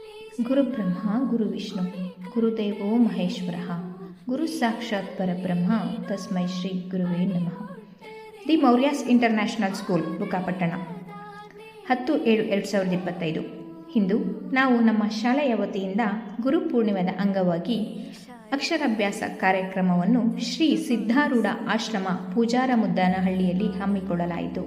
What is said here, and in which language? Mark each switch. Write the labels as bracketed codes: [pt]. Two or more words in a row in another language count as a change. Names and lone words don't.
[sa] ಗುರುಬ್ರಹ್ಮ ಗುರುವಿಷ್ಣು ಗುರುದೇವೋ ಮಹೇಶ್ವರಃ ಗುರು ಸಾಕ್ಷಾತ್ ಪರಬ್ರಹ್ಮ ತಸ್ಮೈ ಶ್ರೀ ಗುರುವೇ ನಮಃ. [kn] ದಿ ಮೌರ್ಯಾಸ್ ಇಂಟರ್ನ್ಯಾಷನಲ್ ಸ್ಕೂಲ್, ಬುಕ್ಕಾಪಟ್ಟಣ, 10/7/2025. ಇಂದು ನಾವು ನಮ್ಮ ಶಾಲೆಯ ವತಿಯಿಂದ ಗುರುಪೂರ್ಣಿಮೆಯ ಅಂಗವಾಗಿ ಅಕ್ಷರಾಭ್ಯಾಸ ಕಾರ್ಯಕ್ರಮವನ್ನು ಶ್ರೀ ಸಿದ್ಧಾರೂಢ ಆಶ್ರಮ ಪೂಜಾರ ಮುದ್ದಾನಹಳ್ಳಿಯಲ್ಲಿ ಹಮ್ಮಿಕೊಳ್ಳಲಾಯಿತು.